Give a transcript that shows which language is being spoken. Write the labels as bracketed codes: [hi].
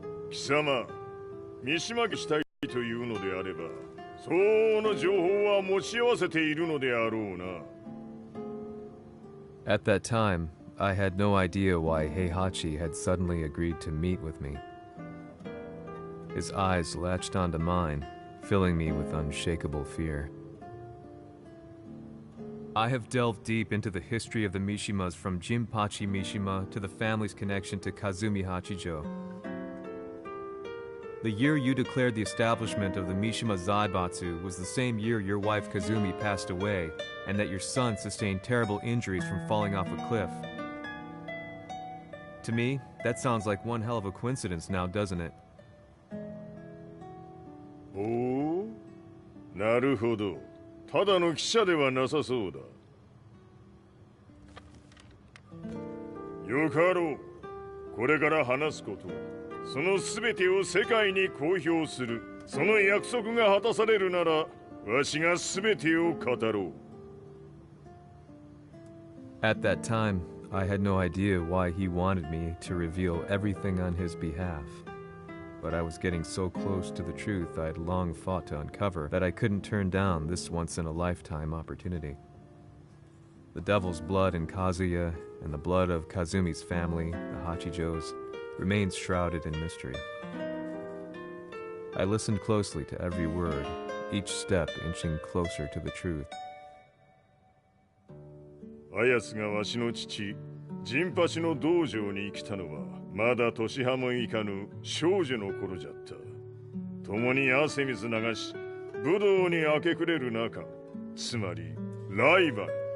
[ja] Kisama, 三島家したいというのであれば、相応の情報は持ち合わせているのであろうな。 [en] At that time, I had no idea why Heihachi had suddenly agreed to meet with me. His eyes latched onto mine, filling me with unshakable fear. I have delved deep into the history of the Mishimas from Jinpachi Mishima to the family's connection to Kazumi Hachijo. The year you declared the establishment of the Mishima Zaibatsu was the same year your wife Kazumi passed away, and that your son sustained terrible injuries from falling off a cliff. To me, that sounds like one hell of a coincidence now, doesn't it? [ja] おお、なるほど。ただの記者ではなさそうだ。よかろう。これから話すこと、その全てを世界に公表する。その約束が果たされるなら、わしが全てを語ろう。 [en] At that time, I had no idea why he wanted me to reveal everything on his behalf. But I was getting so close to the truth I had long fought to uncover that I couldn't turn down this once-in-a-lifetime opportunity. The devil's blood in Kazuya and the blood of Kazumi's family, the Hachijos, remains shrouded in mystery. I listened closely to every word, each step inching closer to the truth. [ja] あやつがわしの父、ジンパチの道場に来たのは、まだ年端もいかぬ少女の頃じゃった。共に汗水流し、武道に明け暮れる中、つまりライバル。